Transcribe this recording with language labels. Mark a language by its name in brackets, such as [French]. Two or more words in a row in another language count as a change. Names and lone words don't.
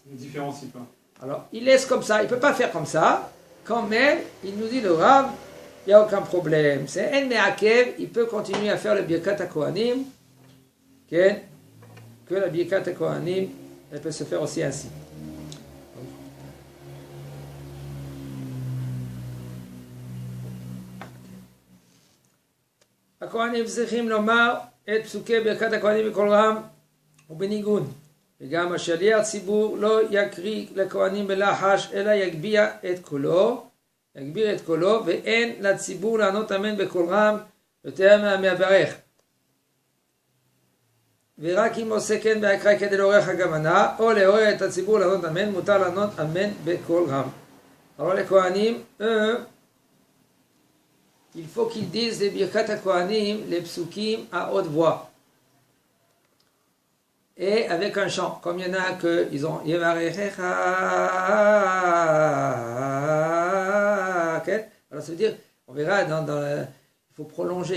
[French] Il ne différencie pas. Alors, il laisse comme ça, il ne peut pas faire comme ça, quand même, il nous dit le Rav, il n'y a aucun problème. C'est [Hebrew] אין מעכב, [French] il peut continuer à faire le [Hebrew] ברכת הכהנים, [French] que la [Hebrew] ברכת הכהנים, [French] elle peut se faire aussi ainsi. [Hebrew] הכהנים צריכים לומר את פסוקי ברכת הכהנים בקול רם ובניגון, וגם השליח ציבור לא יקריא לכהנים בלחש אלא יגביר את קולו, ואין לציבור לענות אמן בקול רם יותר מהמברך, ורק אם עושה כן בהקרא כדי לעורר הכוונה או לעורר את הציבור לענות אמן, מותר לענות אמן בקול רם. [French] Alors les Kohanim, eux, il faut qu'ils disent les [Hebrew] ברכת הכהנים, [French] les psukim à haute voix. Et avec un chant. Comme il y en a qu'ils ont Yevarechecha. Alors ça veut dire, on verra, il faut prolonger.